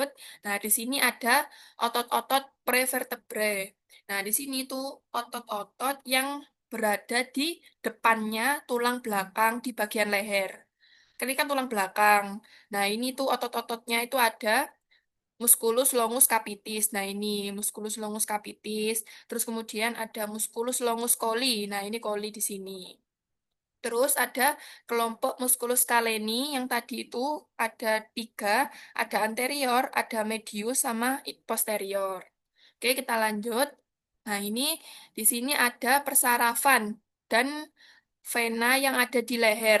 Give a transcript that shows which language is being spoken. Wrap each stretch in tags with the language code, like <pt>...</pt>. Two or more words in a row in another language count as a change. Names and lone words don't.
<id>Nah, di sini ada otot-otot prevertebrae. Nah, di sini tuh otot-otot yang berada di depannya tulang belakang di bagian leher. Ini kan tulang belakang. Nah, ini tuh otot-ototnya itu ada</id> <la>musculus longus capitis.</la> <id>Nah, ini</id> <la>musculus longus capitis.</la> <id>Terus kemudian ada</id> <la>musculus longus coli.</la> <id>Nah, ini coli di sini. Terus ada kelompok</id> <la>musculus scaleni</la> <id>yang tadi itu ada tiga, ada anterior, ada medius, sama posterior. Oke, kita lanjut. Nah, ini di sini ada persarafan dan vena yang ada di leher.</id>